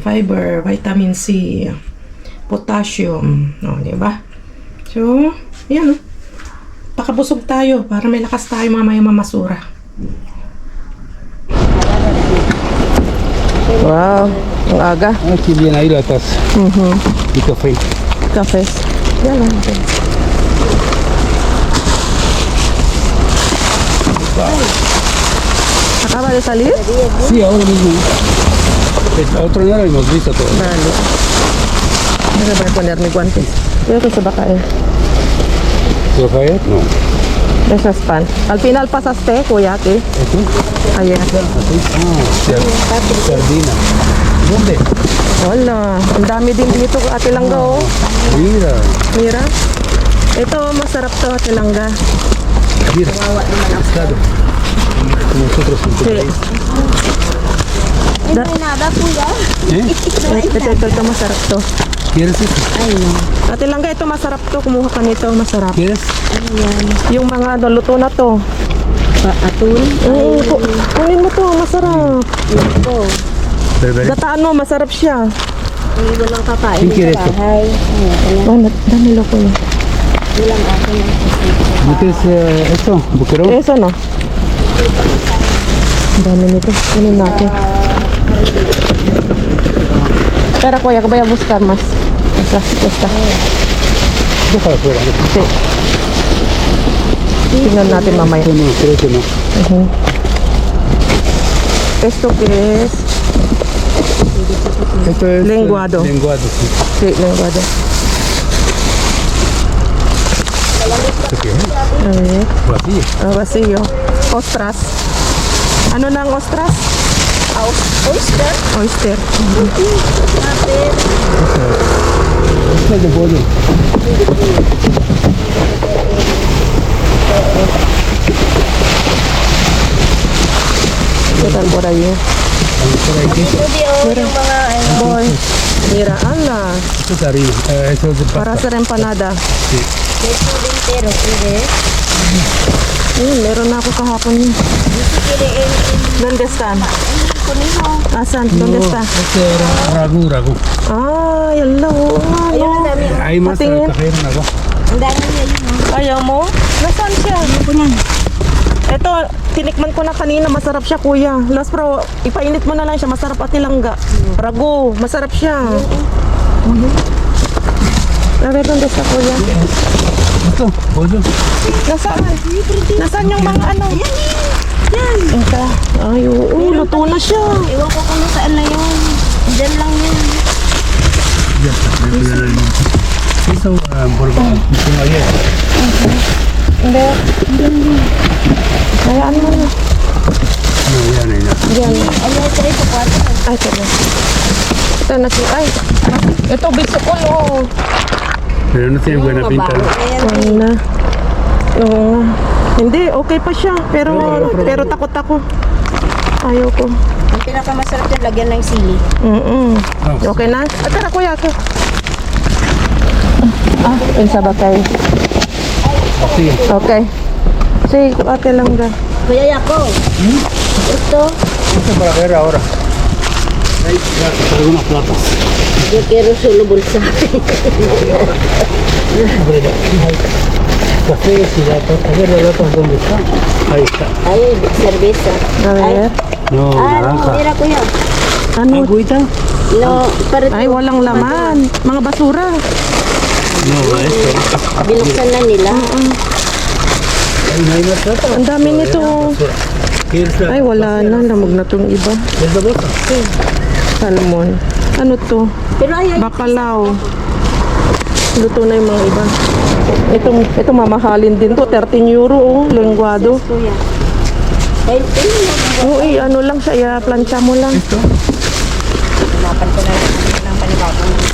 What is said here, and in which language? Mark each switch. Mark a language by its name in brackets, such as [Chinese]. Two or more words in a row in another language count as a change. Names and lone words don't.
[English] Fiber, vitamin C, potassium. [Filipino] O, diba? So, yan. Pakabusog tayo para may lakas tayo mamaya mamasura. Wow, ang aga. [Spanish] Aquí viene ahí la taza y café. Café. [Filipino] Yan lang. [Spanish] ¿Acaba de salir? Sí, ahora mismo. A otro lado hemos visto todo. Vale. Voy a poner mis guantes. Creo que se va a caer. ¿Se va a caer? No. Esas pan. Al final pasaste, kuya, aquí. ¿Esto? Ayer. Así. Ah, sardina. ¿Dónde? [Filipino] Wala. Ang dami din dito, Ate Langga, oh. [Spanish] Mira. Mira. [Filipino] Ito, masarap to, Ate Langga. [Spanish] Mira. Claro. Nosotros en tu Sí. país. No hay nada, [Filipino] kuya. Ito, masarap to. [Spanish] ¿Quieres esto? Ay, no. [Filipino] Ate Langga, ito masarap to. Kumuha ka nito, masarap. [Spanish] ¿Quieres? [Filipino] Ano yan? Yung mga luto na to. Atul? Kunin mo to, masarap. Ito. Berberis. Gataan mo, masarap siya. Ay, walang kakain [Spanish] Sino quiere [Filipino] sa [Spanish] esto? [Filipino] bahay. Kaya Dami loko na. walang akin ang [Spanish] ¿No quieres esto? ¿Buquerón? Eso no. [Filipino] Ang dami nito. Kunin natin. [Spanish] Pero kuya, voy a buscar más. Esta. Déjalo fuera. Sí. [Filipino] Tingnan natin mamaya. [Spanish] Esto no, creo que no. Ujú. Esto que es Esto es Lenguado. Lenguado, sí. sí, lenguado. ¿Esto qué es? A ver, Vacío. vacío. Ostras. [Filipino] Ano ng ostras? oyster. Oyster. [Spanish] Esto es de pollo. ¿Qué tal por ahí? [Filipino] Studio, yung mga ano. Boy. [Spanish] Mira, ala. Esto es harina. Esto es de Para pasta. hacer empanada. Sí. [Filipino] Ito din pero pwede. Meron na ako kahapon yun. Dito pwede [Spanish] ¿Dónde están? [Filipino] kuniho. [Spanish] Asan? ¿Dónde está? Este era ragu. [Filipino] Ah, yala. Oo nga, Ayun, no. ang dami. [Spanish] Hay más [Filipino] Patingin. [Spanish] café en agua. [Filipino] Ang dami niya yun. Ayaw mo? Nasaan siya? Ito, tinikman ko na kanina. Masarap siya, kuya. Last pro, ipainit mo na lang siya. Masarap Ate Langga. Rago, masarap siya. [Spanish] A ver, ¿dónde está, kuya? Esto, pollo. [Filipino] Nasaan? Nasaan yung mga ano? Yan. Ito. Ay, oo, luto na siya. Iwan ko kung saan na yun. Diyan lang yun. [Spanish] Ya está. Hizo hamburguesa. Hizo ayer. [Filipino] Hindi. Hayaan mo na. [Spanish] No, ya no hay nada. [Filipino] Diyan. Ano yung 3 o 4? Ay, ito na. Ito na siya. Ay, ito, bisukol, oh. [Spanish] Pero no tiene buena pinta. ¿No? [Filipino] Ano na. Oo nga. Hindi, okay pa siya. Pero takot ako. Ayaw ko. Ang pinakamasarap dyan, lagyan ng sili. Okay na? At tara, kuya. Ito. Isa ba kayo? [Spanish] Sí. Okay. Sí, [Filipino] Ate Langga. Kuya Yako. Ito, [Spanish] Esto para ver ahora. Hay algunas platas. yo quiero solo bolsa. Café y latas. A ver las latas dónde están. Ahí está. Ay, cerveza. A ver. No, Ah, no, naranja. mira kuya. [Filipino] Ano? [Spanish] ¿Agüita? No, para [Filipino] Ay, walang laman. Mga basura. [Spanish] No, esto. [Filipino] binuksan na nila. [Spanish] Ahí no hay más plata. [Filipino] Ang dami nito. [Spanish] ¿Quieres la? [Filipino] Ay, wala na. Lamog na tong iba. [Spanish] ¿Es la bolsa? [Filipino] Salmon. Ano to? [Spanish] Pero ay, [Filipino] Bacalao. Luto na yung mga iba. Ito mamahalin din to. 13 euro, oh. Lenguado. kuya. Ay, Oo, ano lang siya. Plancha mo lang. Hanapan ko na lang ng panibagong.